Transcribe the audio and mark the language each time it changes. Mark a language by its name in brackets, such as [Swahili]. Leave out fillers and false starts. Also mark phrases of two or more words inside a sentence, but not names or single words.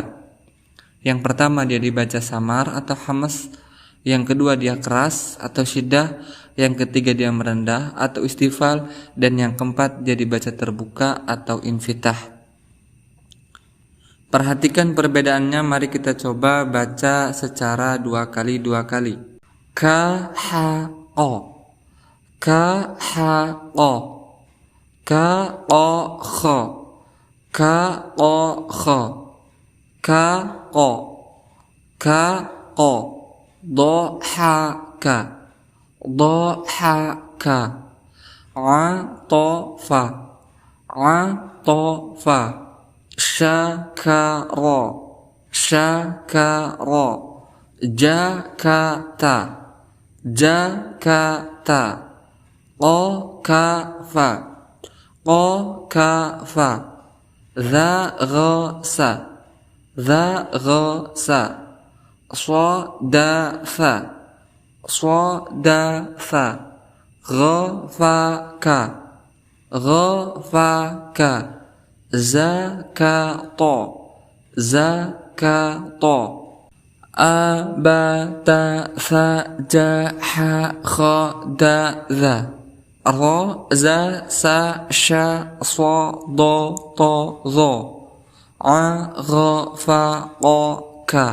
[Indonesian] Yang pertama dia dibaca samar atau hamas, yang kedua dia keras atau syiddah, yang ketiga dia merendah atau istifal, dan yang keempat dia dibaca terbuka atau infitah. Perhatikan perbedaannya, mari kita coba baca secara dua kali. Ka ha o, ka ha o, ka o kho, ka o kho, ka o, ka o, do ha ka, do ha ka, a to fa, a to fa, sha ka ro, sha ka ro, ja ka ta, ja ka ta, o ka fa, o ka fa, za gha sa, za gha sa, so da fa, so da fa, gha fa ka, gha fa ka, za ka to, za ka to, a ba ta fa ja ha kha da za, ro za sa sha so do to zo, a gha fa o ka.